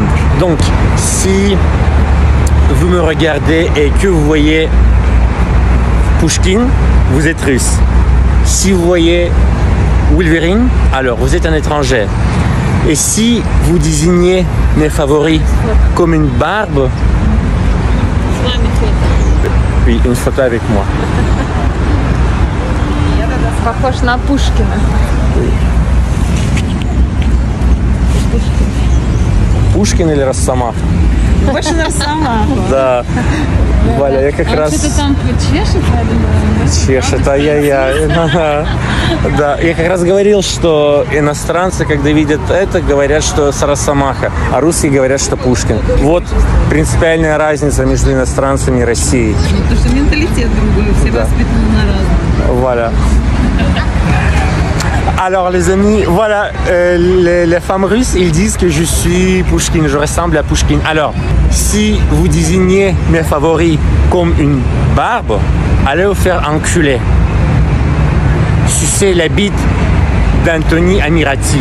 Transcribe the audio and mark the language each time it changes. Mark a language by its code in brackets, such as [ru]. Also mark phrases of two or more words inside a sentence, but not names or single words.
[fr] Donc, si vous me regardez et que vous voyez Pouchkine, vous êtes russe. Si vous voyez Woulverine, alors vous êtes un étranger. Et si vous désignez mes favoris comme une barbe, oui, une photo avec moi. [ru] Похож на Пушкина. Пушкин или Росомаха? Больше на Росомаху. Да. Валя, я как раз... Что-то там чешет, Чешет, ай-яй-яй. Да, я как раз говорил, что иностранцы, когда видят это, говорят, что с Росомаха, а русские говорят, что Пушкин. Вот принципиальная разница между иностранцами и Россией. Потому что менталитет другой, все воспитаны на разном. [fr] Voilà. Alors les amis, voilà, les femmes russes, ils disent que je suis Pouchkine, je ressemble à Pouchkine. Alors, si vous désignez mes favoris comme une barbe, allez vous faire enculer. Sucez la bite d'Anthony Amirati.